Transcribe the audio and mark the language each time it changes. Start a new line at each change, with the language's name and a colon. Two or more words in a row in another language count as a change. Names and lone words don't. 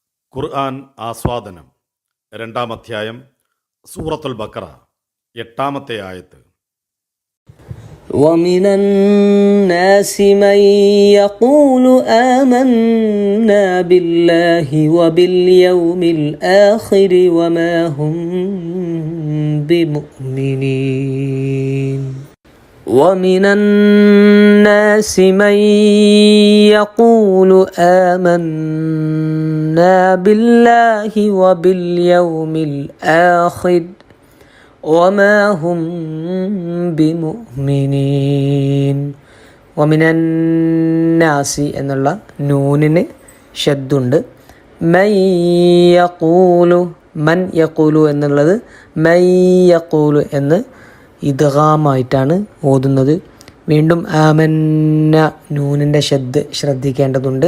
Malayalam: ഖുർആൻ ആസ്വാദനം 2-ാം അധ്യായം സൂറത്തുൽ ബഖറ 8-ാമത്തെ ആയത്ത്.
Arabic: ومن الناس من يقول آمنا بالله وباليوم الآخر وما هم بمؤمنين ومن الناس من يقول آمنا بالله وباليوم الآخر وما هم بمؤمنين ومن الناس
Malayalam: എന്നുള്ള നൂനിന് ഷദ്ദുണ്ട്.
Arabic: من يقول
Malayalam: എന്നുള്ളത്
Arabic: من يقول
Malayalam: എന്ന് ഇദ്ഗാമായിട്ടാണ് ഓതുന്നത്. വീണ്ടും ആമന്ന നൂനിൻ്റെ ഷദ്ദ് ശ്രദ്ധിക്കേണ്ടതുണ്ട്.